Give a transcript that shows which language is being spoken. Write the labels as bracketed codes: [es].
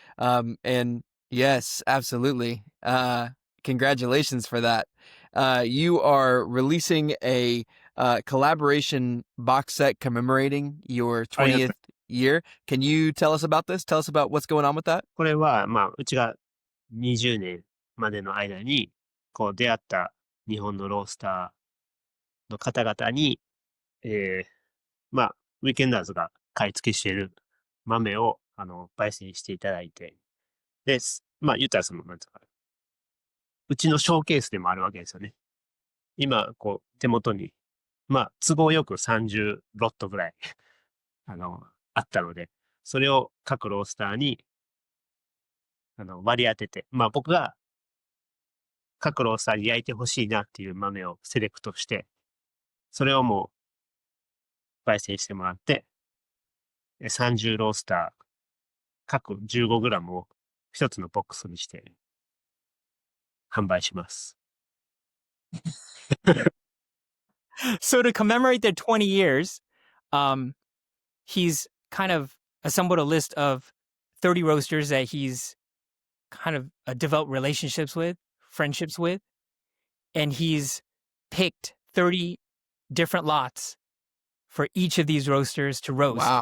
[en] And yes, absolutely. Congratulations for that. You are releasing a collaboration box set commemorating your 20th year. Can you tell us about this? Tell us about what's going on with that. [ja] これは、うちが20年までの間に、出会った日本のロースターの方々に、ウィーケンダーズが買い付けしている豆を、焙煎していただいて、で、言ったらなんですか、うちのショーケースでもあるわけですよね。今、手元に、都合よく30ロットぐらい、あったので、それを各ロースターに、割り当てて、僕が各ロースターに焼いてほしいなっていう豆をセレクトして、それをもう焙煎してもらって、30ロースター、各 15g を一つのボックスにして販売します。 [en] So to commemorate their 20 years, he's kind of assembled a list of 30 roasters that he's kind of developed relationships with, friendships with, and he's picked 30 different lots for each of these roasters to roast.